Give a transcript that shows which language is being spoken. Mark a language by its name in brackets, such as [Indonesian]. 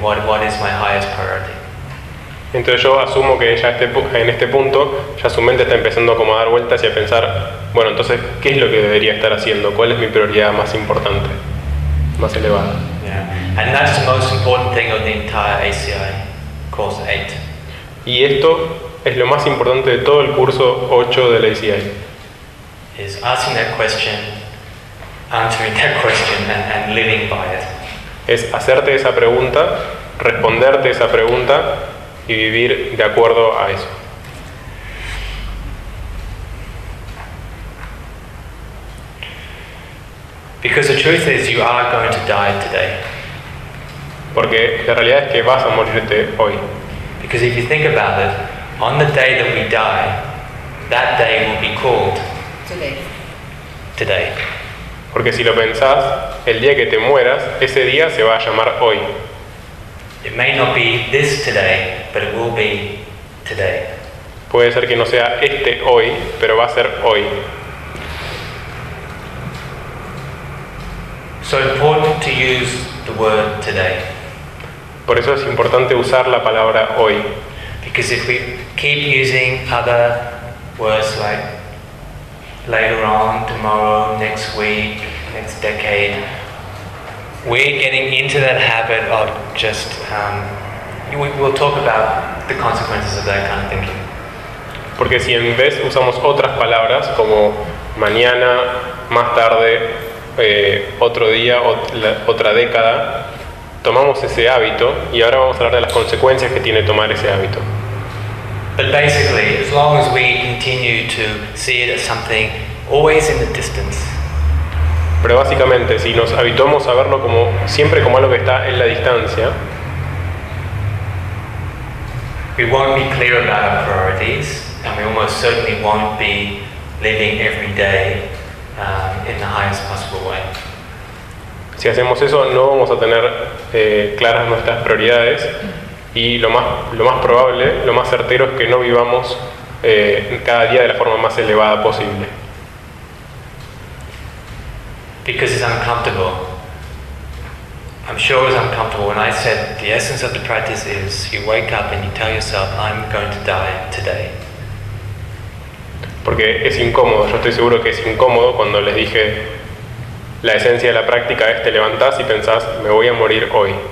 [English] What is my highest priority? [Spanish] Entonces yo asumo que ya en este punto ya su mente está empezando como a dar vueltas y a pensar, bueno, entonces, ¿qué es lo que debería estar haciendo? ¿Cuál es mi prioridad más importante, más elevada? [English] Yeah. And that's the most important thing of the entire ACI course 8. [Spanish] Y esto es lo más importante de todo el curso 8 del ACI. [English] Is asking that question, answering that question, and living by it. [Spanish] Es hacerte esa pregunta, responderte esa pregunta, y vivir de acuerdo a eso. [English] Because the truth is, you are going to die today. [Spanish] Porque la realidad es que vas a morirte hoy. [English] Because if you think about it, on the day that we die, that day will be called today. [Spanish] Porque si lo pensás, el día que te mueras, ese día se va a llamar hoy. [English] It may not be this today, but it will be today. [Spanish] Puede ser que no sea este hoy, pero va a ser hoy. [English] So important to use the word today. [Spanish] Por eso es importante usar la palabra hoy. [English] Because if we keep using other words like later on, tomorrow, next week, next decade, we're getting into that habit of just, we'll talk about the consequences of that kind of thinking. [Spanish] Porque si en vez usamos otras palabras como mañana, más tarde, otro día, otra década, tomamos ese hábito y ahora vamos a hablar de las consecuencias que tiene tomar ese hábito. [English] But basically, as long as we continue to see it as something always in the distance. [Spanish] Pero básicamente, si nos habituamos a verlo como siempre como algo que está en la distancia, [English] we won't be clear about our priorities, and we almost certainly won't be living every day in the highest possible way. [Spanish] Si hacemos eso, no vamos a tener claras nuestras prioridades, y lo más probable, lo más certero es que no vivamos cada día de la forma más elevada posible. [English] Because it's uncomfortable. I'm sure it's uncomfortable. When I said the essence of the practice is you wake up and you tell yourself, I'm going to die today. [Spanish] Porque es incómodo. Yo estoy seguro que es incómodo cuando les dije la esencia de la práctica es te levantás y pensás, me voy a morir hoy.